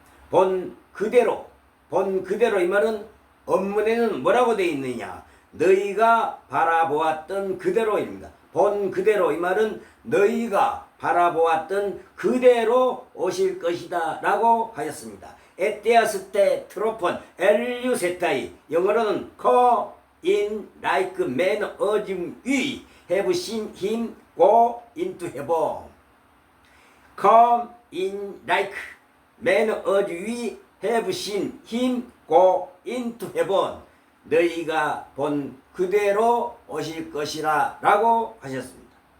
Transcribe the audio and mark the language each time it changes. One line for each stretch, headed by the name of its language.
Korean: 본 그대로 이 말은 원문에는 뭐라고 되어 있느냐. 너희가 바라보았던 그대로입니다. 본 그대로 이 말은 너희가 바라보았던 그대로 오실 것이다 라고 하였습니다.
Greek: 에테아스테 트로폰 엘류세타이
Korean: 영어로는
English: come in like man as we have seen him go into heaven. come in like man as we have seen him go into heaven.
Korean: 너희가 본 그대로 오실 것이라 라고 하셨습니다.